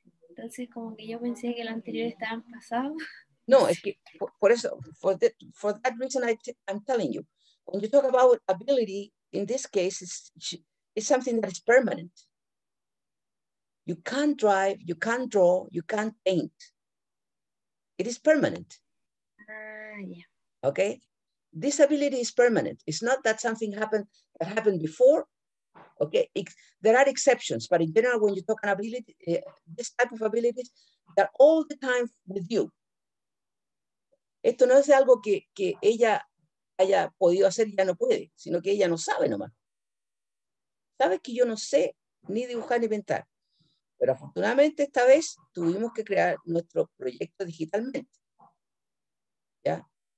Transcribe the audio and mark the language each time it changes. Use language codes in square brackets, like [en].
[es] Entonces como que yo pensé que el anterior estaba en pasado. No, es que por eso, [en] for that reason I'm telling you, when you talk about ability, in this case, it's something that is permanent. You can't drive, you can't draw, you can't paint. It is permanent. Yeah. Okay? This ability is permanent. It's not that something happened that happened before. Okay, there are exceptions, but in general, when you talk about ability, this type of abilities, they're all the time with you. [es] Esto no es algo que ella haya podido hacer y ya no puede, sino que ella no sabe nomás. Sabe que yo no sé ni dibujar ni pintar. Pero afortunadamente esta vez tuvimos que crear nuestro proyecto digitalmente. ¿Ya?